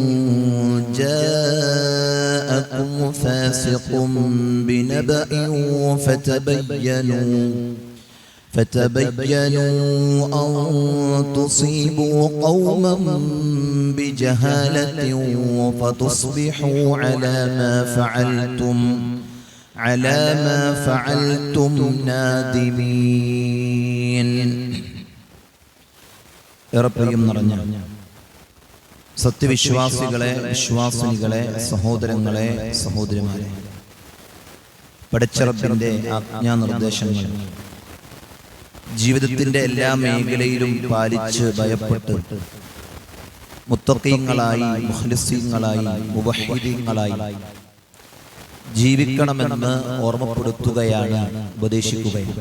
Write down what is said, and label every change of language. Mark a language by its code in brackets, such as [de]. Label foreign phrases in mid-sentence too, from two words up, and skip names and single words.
[ar] جاءكم فاسق بنبأ فتبينوا أن تصيبوا قوما بجهالة فتصبحوا على ما فعلتم نادمين. [ml] ഏറെപ്രിയം നിറഞ്ഞ സത്യവിശ്വാസികളെ, വിശ്വാസിനികളെ, സഹോദരങ്ങളെ, സഹോദരിമാരെ, പടച്ച റബ്ബിന്റെ ആജ്ഞാനിർദ്ദേശങ്ങൾ ജീവിതത്തിന്റെ എല്ലാ മേഖലയിലും പാലിച്ച് ഭയപ്പെട്ട് മുത്തഖീങ്ങളായി, മുഖ്ലിസീങ്ങളായി, മുവഹ്ഹിദീങ്ങളായി ജീവിക്കണമെന്ന് ഓർമ്മപ്പെടുത്തുകയാണ്, ഉപദേശിക്കുകയാണ്.